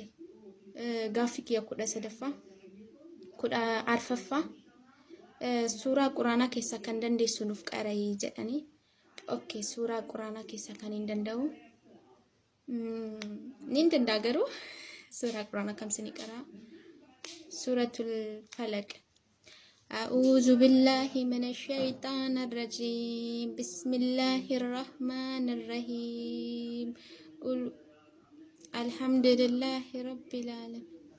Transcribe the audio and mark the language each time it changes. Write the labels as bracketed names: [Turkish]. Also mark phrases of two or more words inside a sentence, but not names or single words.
[Oromo] Gaaffii kiyya 13ffaa 14ffaa suuraa quraanaa keessaa kan dandeessu nuuf qara'ii jedhanii. Okay, suuraa quraanaa keessaa kan hin danda'u nin danda'a garuu suuraa quraanaa kamsinii qaraa suuratul falaq. [Arabic] أعوذ بالله من الشيطان الرجيم بسم الله الرحمن الرحيم قل الحمد لله رب العالمين